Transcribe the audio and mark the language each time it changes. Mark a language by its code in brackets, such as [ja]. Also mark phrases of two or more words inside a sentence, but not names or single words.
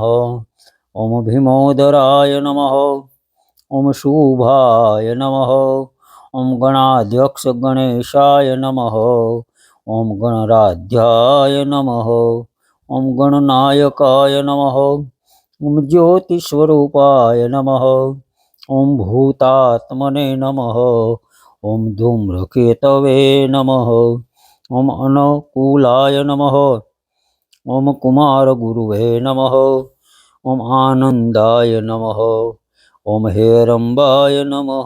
[sa] ओम भीमोदराय नमः. ओम शुभाय नमः. ओम गणाध्यक्ष गणेशाय नमः. ओम गणराध्याय नमः. ओम गणनायकाय नमः. ओम ज्योतिस्वरूपाय नमः. ॐ भूतात्मने नमः। ॐ धूम्रकेतवे नमः। ॐ अनुकूलाय नमः। ॐ कुमारगुरुवे नमः। ॐ आनन्दाय नमः। ॐ हेरम्बाय नमः।